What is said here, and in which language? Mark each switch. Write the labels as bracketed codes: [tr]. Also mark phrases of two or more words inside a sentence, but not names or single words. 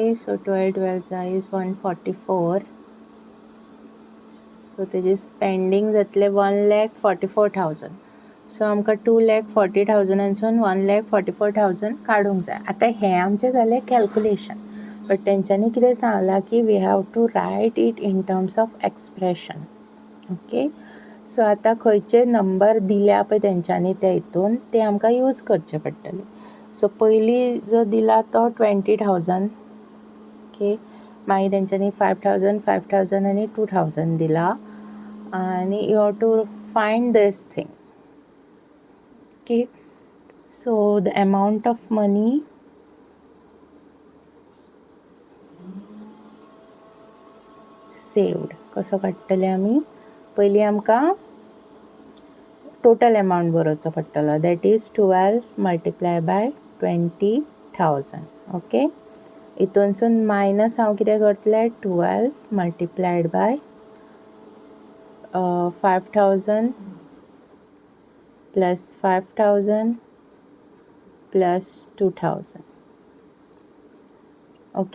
[kok] सो 12 12 इज 144 सो तेजे स्पेंडींग जातले 1,44,000. सो आमकां 2,40,000 1,44,000 काडूंक जाय. आतां हें आमचें जालें कॅल्क्युलेशन बट तेंच्यांनी कितें सांगलां की [en] we have to write it in terms of expression okay. [kok] सो आतां खंयचे नंबर दिल्या पळय तेंच्यांनी त्या हितून ते आमकां यूज करचे पडटले. सो पयली जो दिला तो 20,000 ओके. मागीर तेंच्यांनी 5,000 5,000 आनी 2,000 दिला आनी [en] you have to find this thing okay. so the amount of money saved [kok] कसो काडटले आमी पयलीं आमकां [en] total amount [kok] बरोवचो पडटलो [en] that is 12 multiply by 20,000 okay. [kok] हितूनसून मायनस हांव कितें करतलें [en] 12 multiplied by 5,000 plus 5,000 plus 2,000 okay.